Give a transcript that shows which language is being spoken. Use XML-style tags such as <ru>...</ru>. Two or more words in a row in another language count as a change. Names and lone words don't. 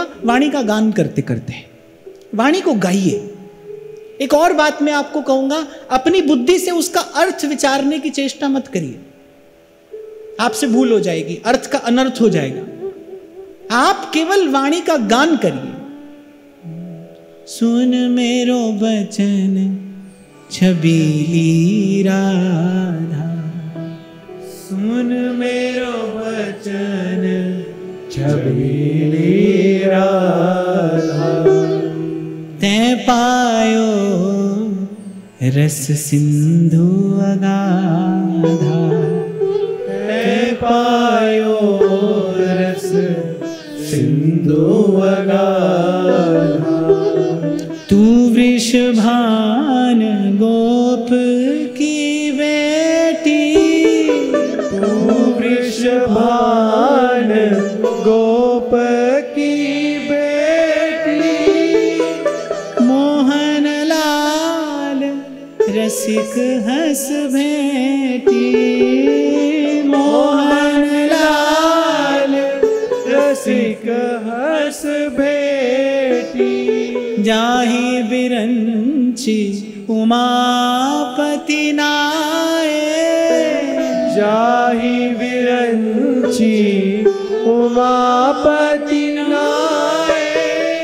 <hi>वाणी का गान करते करते। वाणी को गाइए। एक और बात मैं आपको कहूंगा, अपनी बुद्धि से उसका अर्थ विचारने की चेष्टा मत करिए, आपसे भूल हो जाएगी, अर्थ का अनर्थ हो जाएगा। आप केवल वाणी का गान करिए।</hi> <bra>सुन मेरो बचन छबीली राधा, सुन मेरो बचन छबीली राधा। तै पायो रस सिंधु अगाधा, तै पायो रस सिंधु अगाधा। तू वृषभान गोप की बेटी, तू वृषभान गोप की बेटी। मोहन लाल रसिक हंस भेटी, मोहन लाल रसिक हंस भेटी। जाहि बिरंची उमापति नाये, जाहि विरंची उमापति नाये।</bra>